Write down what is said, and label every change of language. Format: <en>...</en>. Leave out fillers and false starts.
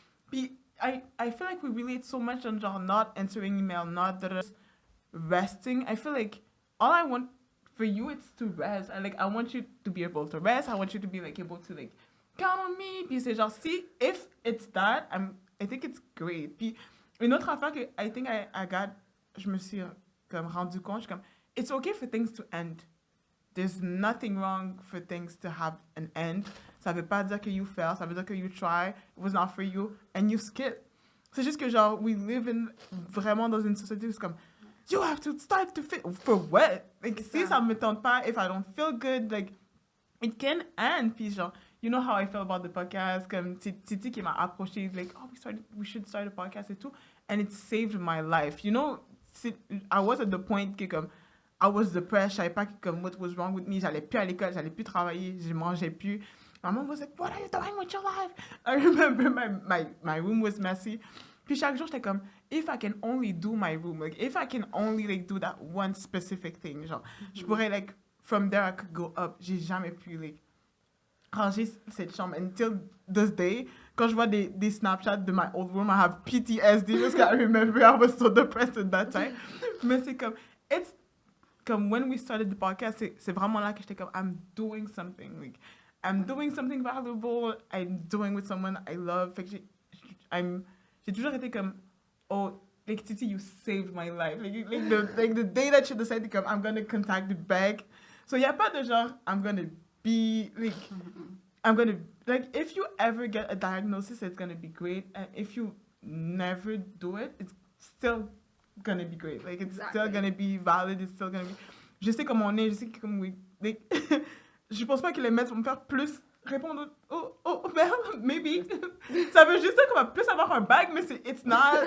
<en>Puis I feel like we relate so much on genre not answering email, not just resting. I feel like all I want for you, it's to rest. I want you to be able to rest. I want you to be, like, able to, like, count on me.</en> <fr>Puis c'est genre,</fr> <en>see, if it's that, I think it's great.</en> <fr>Puis une autre affaire que</fr> <en>I think</en> <fr>je me suis comme rendu compte, je suis comme,</fr> <en>it's okay for things to end. There's nothing wrong for things to have an end.</en> <fr>Ça veut pas dire que</fr> <en>you fail,</en> <fr>ça veut dire que</fr> <en>you try, it was not for you, and you skip.</en> <fr>C'est juste que genre,</fr> <en>we live</en> <fr>vraiment dans une société où c'est comme,</fr> <en>you have to start to fit, for what? Like,</en> <fr>si ça me tente pas,</fr> <en>if I don't feel good, like, it can end. Puis genre, you know how I feel about the podcast,</en> <fr>comme Titi qui m'a approché,</fr> <en>like, oh, we should start a podcast et tout, and it saved my life. You know, I was at the point</en> <fr>que comme,</fr> <en>I was depressed,</en> <fr>je savais pas comme</fr> <en>what was wrong with me,</en> <fr>j'allais plus à l'école, j'allais plus travailler, je mangeais plus.</fr> <en>My mom was like, what are you doing with your life? I remember my room was messy.</en> <fr>Puis chaque jour, j'étais comme,</fr> <en>if I can only do my room, like, if I can only, like, do that one specific thing, genre,</en> <fr>je pourrais,</fr> <en>like, from there I could go up.</en> <fr>J'ai jamais pu, like, ranger cette chambre.</fr> <en>Until this day,</en> <fr>quand je vois des Snapchats de</fr> <en>my old room, I have PTSD because I remember I was so depressed at that time.</en> <fr>Mais c'est comme, it's comme</fr> <en>when we started the podcast,</en> <fr>c'est vraiment là que j'étais comme,</fr> <en>I'm doing something. Like, I'm doing something valuable. I'm doing with someone I love.</en> <fr>Fait que j'ai toujours été comme, oh, like, Titi,</fr> <en>you saved my life. Like the day that you decided to come, I'm going to contact you back. So,</en> <fr>y a pas de genre,</fr> <en>I'm going to be, like, I'm going to, like, if you ever get a diagnosis, it's going to be great. And if you never do it, it's still going to be great. Like, it's still going to be valid. It's still going to be,</en> <fr>je sais comment on est, je sais comme</fr> <en>we, like,</en> <fr>je pense pas que les meds vont me faire plus répondre au verbe, maybe. Ça veut juste dire qu'on va plus avoir un bag, mais</fr> <en>it's not.</en>